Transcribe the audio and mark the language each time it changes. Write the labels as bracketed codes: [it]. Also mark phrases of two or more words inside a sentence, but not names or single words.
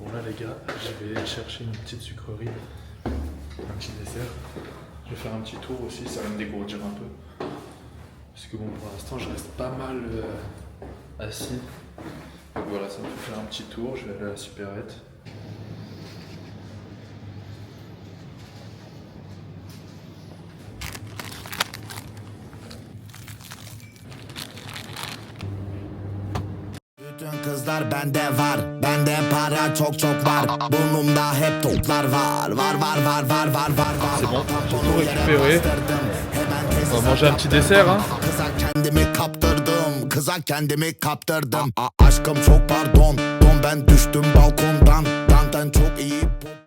[fr] Bon là les gars, je vais chercher une petite sucrerie, un petit dessert. Je vais faire un petit tour aussi, ça va me dégourdir un peu. Parce que bon, pour l'instant je reste pas mal assis. Donc voilà, ça me fait faire un petit tour, je vais aller à la supérette. [tr] Bütün kızlar bende var, bende para çok çok var. Burnumda hep toplar var, var var var var var var var. [fr] C'est bon, j'ai tout récupéré. On va manger un petit dessert hein. [tr] Kıza kendimi kaptırdım, kıza kendimi kaptırdım. Aşkım çok pardon, ben düştüm balkondan. Dandan çok iyi.